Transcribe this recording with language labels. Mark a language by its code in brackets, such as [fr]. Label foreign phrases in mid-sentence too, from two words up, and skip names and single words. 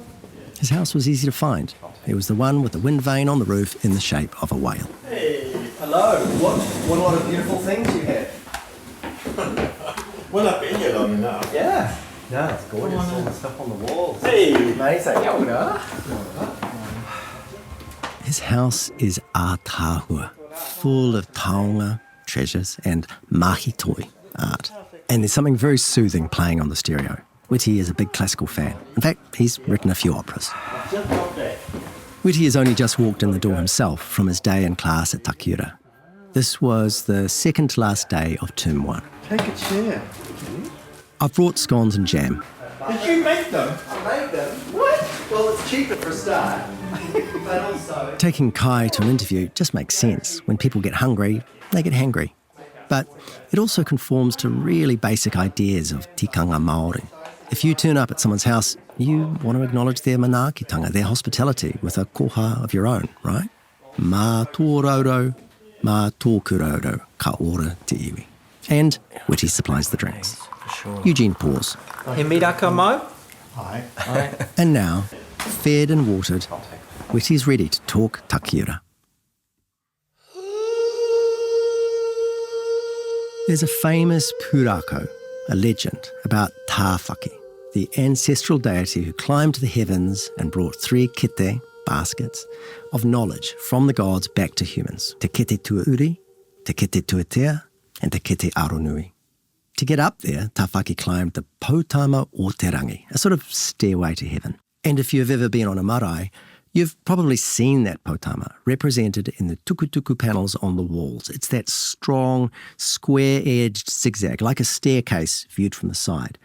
[en] His house was easy to find. It was the one with the wind vane on the roof in the shape of a whale. Hey, hello. What a lot of beautiful things you have. Well, I've been here long enough. Yeah. No, it's gorgeous. All the stuff on the walls. Hey! Amazing. [mi] Kia ora. [en] His house is ātāhua, full of taonga, treasures, and [mi] mahi toi, [en] art. And there's something very soothing playing on the stereo. Witi is a big classical fan. In fact, he's written a few operas. Witi has only just walked in the door himself from his day in class at Takiura. This was the second to last day of term 1. Take a chair. I've brought scones and jam. Did you make them? I made them. What? Well, it's cheaper for a start. But also... Taking Kai to an interview just makes sense. When people get hungry, they get hangry. But it also conforms to really basic ideas of [mi] tikanga Māori. [en] If you turn up at someone's house, you want to acknowledge their manaakitanga, their hospitality, with a koha of your own, right? [mi] Mā tō raurau, mā tōku raurau, ka ora te iwi. [en] And Witi supplies the drinks. Sure. Eugene pours. [mi] He miraka mo? [en] Hi. And now, fed and watered, Witi's ready to talk Takiura. There's a famous pūrako, a legend about Tāwhaki, the ancestral deity who climbed to the heavens and brought 3 kete, baskets, of knowledge from the gods back to humans. [mi] Te kete tuauri, te kete tuatea, and te kete aronui. [en] To get up there, Tāwhaki climbed the Potama o Te Rangi, a sort of stairway to heaven. And if you've ever been on a marae, you've probably seen that potama represented in the tukutuku panels on the walls. It's that strong, square-edged zigzag, like a staircase viewed from the side.